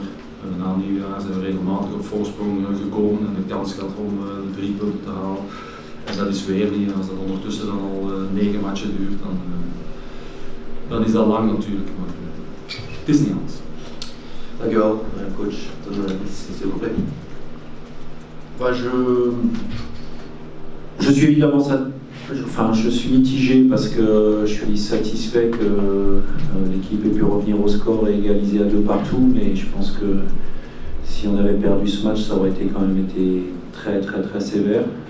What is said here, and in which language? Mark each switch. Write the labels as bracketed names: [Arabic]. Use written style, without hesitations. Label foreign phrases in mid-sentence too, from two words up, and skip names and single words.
[Dutch] Na nieuwjaar zijn we regelmatig op voorsprong gekomen en de kans gehad om de 3 punten te halen. En dat is weer niet. Als dat ondertussen dan al 9 matchen duurt, dan is dat lang natuurlijk. Maar het is niet anders. Dankjewel, coach. [French] S'il vous plaît. Je suis évidemment je suis mitigé parce que je suis satisfait que l'équipe ait pu revenir au score et égaliser à 2 partout, mais je pense que si on avait perdu ce match, ça aurait quand même été très sévère.